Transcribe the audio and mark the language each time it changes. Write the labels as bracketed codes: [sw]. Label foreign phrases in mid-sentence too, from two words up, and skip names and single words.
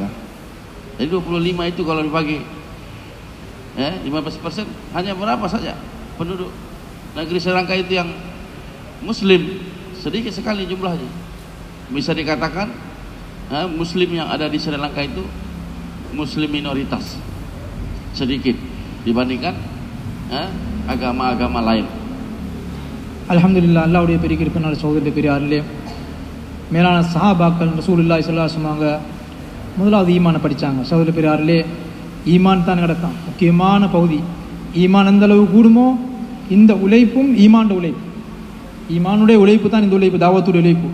[id] Jadi 25 itu kalau dibagi 15% hanya berapa saja penduduk negeri Sri Lanka itu yang Muslim? Sedikit sekali jumlahnya. Bisa dikatakan Muslim yang ada di Sri Lanka itu Muslim minoritas, sedikit dibandingkan agama-agama lain. [ta] அல்ஹம்துலில்லாஹ், அல்லாஹ்வுடைய பெரிய கிருபையினால சகோதரர்களே பெரியார்களே, மேலான சஹாபாக்கள் [ar] رسول الله صلى الله عليه وسلم [ta] முதலாவது ஈமானை படித்தாங்க. சகோதரர்களே பெரியார்களே, ஈமான் தான் கிடக்கும் முக்கியமான பகுதி. ஈமான் எந்த அளவு கூடுமோ இந்த உழைப்பும் ஈமான் உழைப்பு, ஈமானுடைய உழைப்பு தான் இந்த உழைப்பு, தாவத்துடைய உழைப்பு.